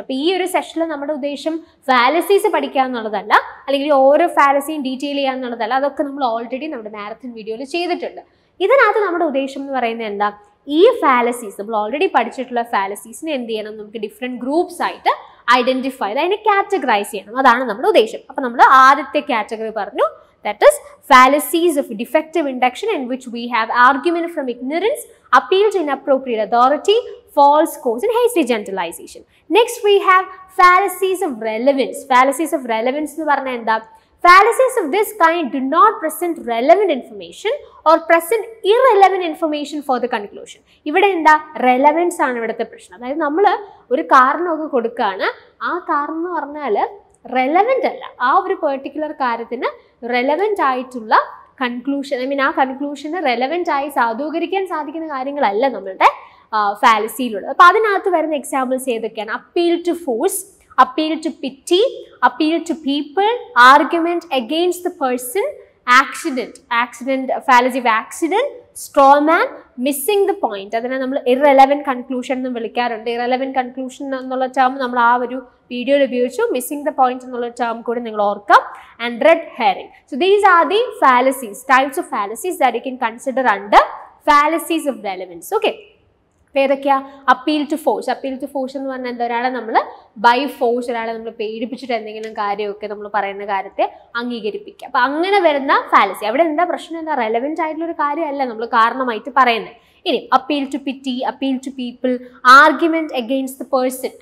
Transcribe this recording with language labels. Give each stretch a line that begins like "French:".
Malayalam: അപ്പോൾ ഈ ഒരു സെഷനിൽ നമ്മുടെ ഉദ്ദേശം ഫാലസീസ് പഠിക്കുക എന്നുള്ളതല്ല, അല്ലെങ്കിൽ ഓരോ ഫാലസിയും ഡീറ്റെയിൽ ചെയ്യുക എന്നുള്ളതല്ല. അതൊക്കെ നമ്മൾ ഓൾറെഡി നമ്മുടെ മാരത്തൺ വീഡിയോയിൽ ചെയ്തിട്ടുണ്ട്. ഇതിനകത്ത് നമ്മുടെ ഉദ്ദേശം എന്ന് പറയുന്നത് എന്താ, ഈ ഫാലസീസ് നമ്മൾ ഓൾറെഡി പഠിച്ചിട്ടുള്ള ഫാലസീസിനെ എന്ത് ചെയ്യണം, നമുക്ക് ഡിഫറെൻറ്റ് ഗ്രൂപ്പ്സ് ആയിട്ട് ഐഡൻറ്റിഫൈ ചെയ്ത് അതിനെ കാറ്റഗറൈസ് ചെയ്യണം. അതാണ് നമ്മുടെ ഉദ്ദേശം. അപ്പോൾ നമ്മൾ ആദ്യത്തെ കാറ്റഗറി പറഞ്ഞു,
English: that is fallacies of defective induction, in which we have argument from ignorance, appeal to inappropriate authority, false cause and hasty generalization. Next we have fallacies of relevance. Fallacies of relevance
Malayalam: എന്ന് പറഞ്ഞാൽ എന്താ,
English: Fallacies of this kind do not present relevant information or present irrelevant information for the conclusion.
Malayalam: ഇവിടെ എന്താ relevance ആണ് ഇവിടുത്തെ പ്രശ്നം. അതായത് നമ്മൾ ഒരു കാരണമൊക്കെ കൊടുക്കുകയാണ്, ആ കാരണം എന്ന് പറഞ്ഞാൽ relevant അല്ല, ആ ഒരു പെർട്ടിക്കുലർ കാര്യത്തിന് relevant ആയിട്ടുള്ള കൺക്ലൂഷൻ, ഐ മീൻ ആ കൺക്ലൂഷന് relevant ആയി സാധൂകരിക്കാൻ സാധിക്കുന്ന കാര്യങ്ങളല്ല നമ്മളുടെ ഫാലസിയിലുള്ളത്. അപ്പോൾ അതിനകത്ത് വരുന്ന എക്സാമ്പിൾസ് ഏതൊക്കെയാണ്?
English: Appeal to force, appeal to pity, appeal to people, argument against the person, accident, fallacy of accident, straw man, missing the point.
Malayalam: അതിനെ നമ്മൾ irrelevant conclusion എന്ന് വിളിക്കാറുണ്ട്. irrelevant conclusion എന്നുള്ള ടേം നമ്മൾ ആ ഒരു വീഡിയോയിൽ ഉപയോഗിച്ചു. missing the point എന്നുള്ള ടേം കൂടി നിങ്ങൾ ഓർക്കാം.
English: and red herring. So these are the fallacies, types of fallacies that you can consider under fallacies of relevance.
Malayalam: Okay. ഏതൊക്കെയാ? Appeal to force. Appeal to force എന്ന് പറഞ്ഞാൽ എന്താ? ഒരാളെ നമ്മൾ ബൈ ഫോഴ്സ്, ഒരാളെ നമ്മൾ പേടിപ്പിച്ചിട്ട് എന്തെങ്കിലും കാര്യമൊക്കെ നമ്മൾ പറയുന്ന കാര്യത്തെ അംഗീകരിപ്പിക്കുക. അപ്പം അങ്ങനെ വരുന്ന ഫാലസി. അവിടെ എന്താ പ്രശ്നം? എന്താ റെലവെന്റ് ആയിട്ടുള്ള ഒരു കാര്യമല്ല നമ്മൾ കാരണമായിട്ട് പറയുന്നത്.
English: ഇനി appeal to pity, appeal to people, argument against the person.